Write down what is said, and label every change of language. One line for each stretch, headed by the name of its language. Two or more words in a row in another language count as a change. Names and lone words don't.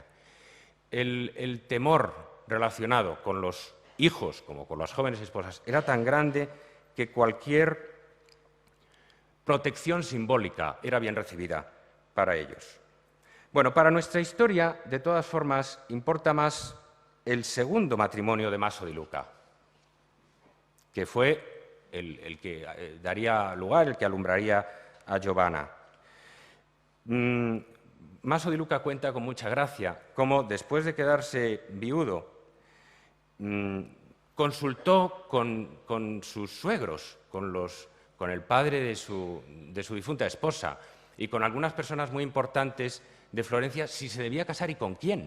Spanish: El temor relacionado con los hijos, como con las jóvenes esposas, era tan grande que cualquier protección simbólica era bien recibida para ellos. Bueno, para nuestra historia, de todas formas, importa más el segundo matrimonio de Maso di Luca, que fue el que daría lugar, el que alumbraría a Giovanna. Maso di Luca cuenta con mucha gracia cómo, después de quedarse viudo, consultó con sus suegros, con el padre de su difunta esposa y con algunas personas muy importantes de Florencia si se debía casar y con quién.